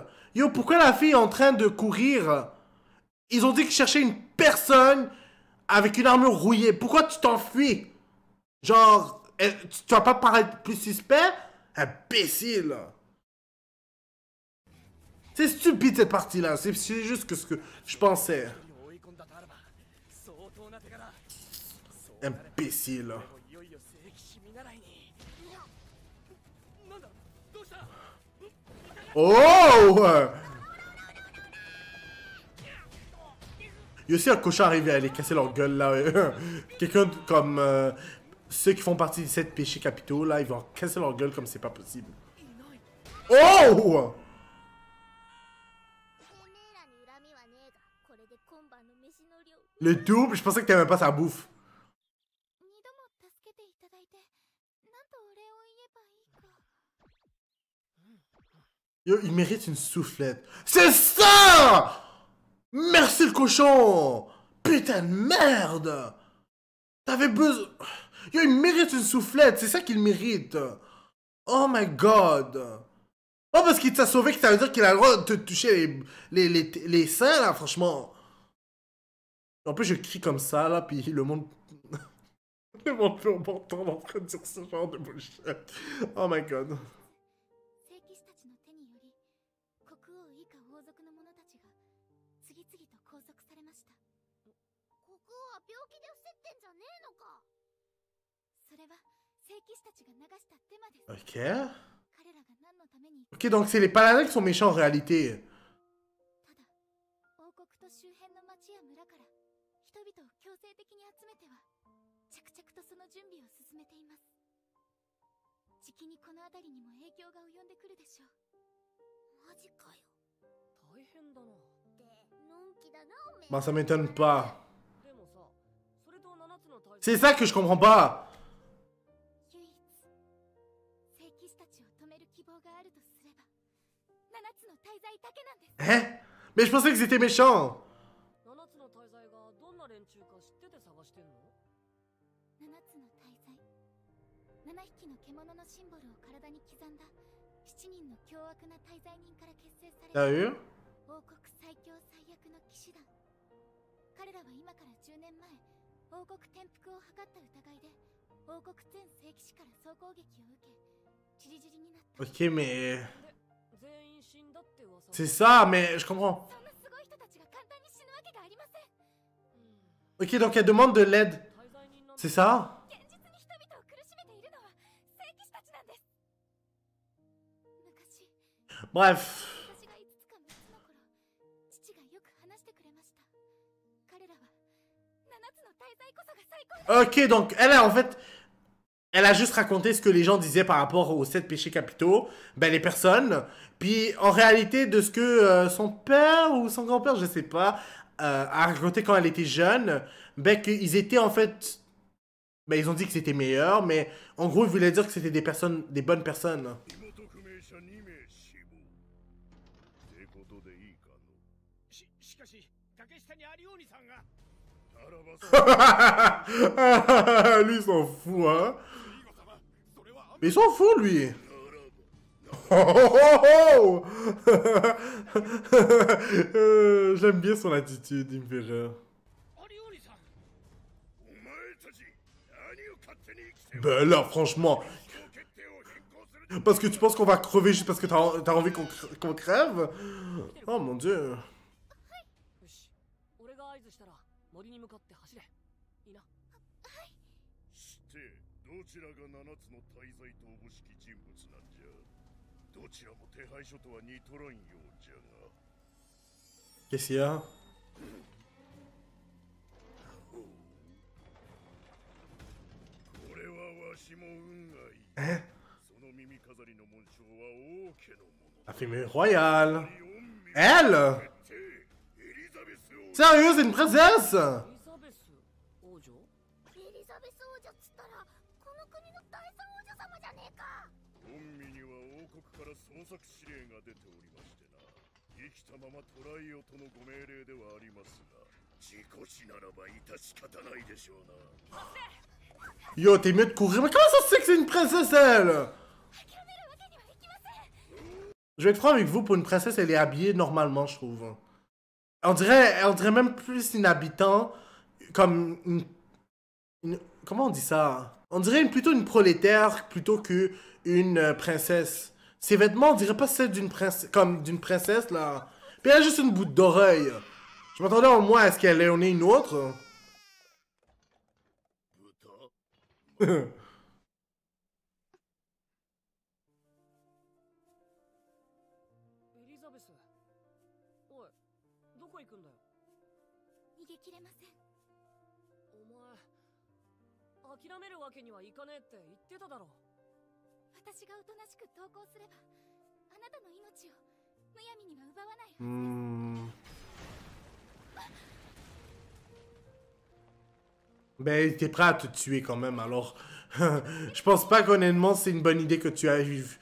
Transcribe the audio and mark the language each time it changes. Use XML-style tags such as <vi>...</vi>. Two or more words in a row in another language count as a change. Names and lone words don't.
<fr>Yo, pourquoi la fille est en train de courir? Ils ont dit qu'ils cherchaient une personne avec une armure rouillée. Pourquoi tu t'enfuis? Genre, tu vas pas paraître plus suspect? Imbécile. C'est stupide cette partie-là. C'est juste que ce que je pensais.</fr> <ja>追い込んだとあれば相当な手柄。</ja> <fr>Imbécile.</fr> <ja>いよいよ聖騎士見習いに。なんだどうした？ Oh!</ja> <fr>Il y a aussi un cochon arrivé à aller casser leur gueule là. Quelqu'un comme ceux qui font partie des 7 péchés capitaux là, ils vont casser leur gueule comme c'est pas possible. Oh!</fr> <ja>てめえらに恨みはねえが、これで今晩の飯の量</ja> <fr>Le double, je pensais que t'aimais pas sa bouffe.</fr> <ja>2 度も助けていただいて、なんとお礼を言えばいいか。</ja> <fr>Yo, il mérite une soufflette. C'est ça! Merci le cochon! Putain de merde! T'avais besoin... Yo, il mérite une soufflette, c'est ça qu'il mérite.</fr> <en>Oh my god.</en> <fr>Oh, parce qu'il t'a sauvé, que ça veut dire qu'il a le droit de te toucher les seins, là, franchement. En plus, je crie comme ça, là, puis le monde... le monde peut m'entendre en train de dire ce genre de bullshit.</fr> <en>Oh my god.</en> <ja>聖騎士たちの手により、国王以下王族の者たちが次々と拘束されました。国王は病気で伏せってんじゃねえのか。それは聖騎士たちが流したデマです。</ja> <fr>Ok.</fr> <ja>彼らが何のために。</ja> <fr>Ok, donc c'est les paladins qui sont méchants en réalité.</fr> <ja>ただ、王国と周辺の町や村から人々を強制的に集めては、着々とその準備を進めています。じきにこの辺りにも影響が及んでくるでしょう。マジかよ。大変だな。ってのんきだなおめえ。</ja> <fr>Bah, ça m'étonne pas.</fr> <ja>でもさ、それと7つの大</ja> <fr>C'est ça que je comprends pas.</fr> <ja>唯一聖騎士たちを止める希望があるとすれば、7つの大罪だけなんです。</ja> <fr>Hein? Mais je pensais que c'était méchant.</fr> <ja>7 つの大罪がどんな連中か知ってて探してんの？ 7つの大罪、7匹の獣のシンボルを体に刻んだ7人の凶悪な大罪人から結成され</ja> <fr>T'as</fr> <ja>る</ja> <fr>vu?</fr> <ja>王国最強最悪の騎士団。彼らは今から10年前、王国転覆を図った疑いで王国全聖騎士から総攻撃を受け、チリチリになった。</ja> <fr>Ok, mais...</fr> <ja>全員死んだって噂。</ja> <fr>C'est ça, mais je comprends.</fr> <ja>そんなすごい人たちが簡単に死ぬわけがありません。</ja> <fr>Ok, donc elle demande de l'aide.</fr> <ja>大罪人なん</ja> <fr>C'est ça?</fr> <ja>現実に人々を苦しめているのは聖騎士たちなんです。昔</ja> <fr>Bref.</fr> <ja>私が5つか6つの頃、父がよく話してくれました。彼らは7つの大罪こそが最高だ。</ja> <fr>Ok, donc elle, en fait... Elle a juste raconté ce que les gens disaient par rapport aux 7 péchés capitaux. Ben, les personnes. Puis, en réalité, de ce que son père ou son grand-père, je sais pas, a raconté quand elle était jeune, ben, qu'ils étaient, en fait... Ben, ils ont dit que c'était meilleur, mais en gros, ils voulaient dire que c'était des personnes, des bonnes personnes.</fr> <ja>身元不明者2名死亡ってことでいいかの。しかし崖下にアリオーニさんがタラバさん</ja> <fr>Lui, il s'en fout, hein.</fr> <ja>それは</ja> <fr>Mais il s'en fout, lui. Oh, oh, oh, oh. J'aime bien son attitude, il me fait rire.</fr> <ja>アリオーニさんお前たち何を勝手に生きて</ja> <fr>Ben là, franchement,</fr> <ja>決定を変更する</ja> <fr>parce que tu penses qu'on va crever juste parce que t'as envie qu'on crève? Oh mon dieu.</fr> <ja>よし、俺が合図したら森に向かって走れ。いいな。してどちらが7つの大罪とおぼしき人物なんじゃ。どちらも手配書とは似とらんようじゃが。</ja> <fr>Qu'est-ce qu'il y a?</fr> <ja>これはわしも運がいい。</ja> <fr>Hein?</fr> <ja>その</ja> <fr>La famille royale. Elle? Sérieux, c'est une princesse?</fr> <ja>エリザベス王女っつったらこの国の第三王女様じゃねえか。本身には王国から捜索指令が出ておりましてな。生きたまま捕らえよとのご命令ではありますが、事故死ならば致し方ないでしょうな。</ja> <fr>Yo, t'es mieux de courir. Mais comment ça se fait que c'est une princesse, elle? Je vais être franc avec vous, pour une princesse, elle est habillée normalement, je trouve. On dirait même plus une habitant, comme comment on dit ça? On dirait plutôt une prolétaire plutôt que une princesse. Ses vêtements, on dirait pas celle d'une princesse, comme d'une princesse, là. Puis elle a juste une bout d'oreille. Je m'attendais au moins à ce qu'elle en ait une autre.</fr> <ja>エリザベス、おい、どこ行くんだよ。逃げ切れません。お前、諦めるわけにはいかねえって言ってただろ。私がおとなしく投降すれば、あなたの命をむやみには奪わないはずです。</ja> <fr>Ben, t'es prêt à te tuer quand même, alors... Je pense pas qu'honnêtement, c'est une bonne idée que tu arrives.</fr>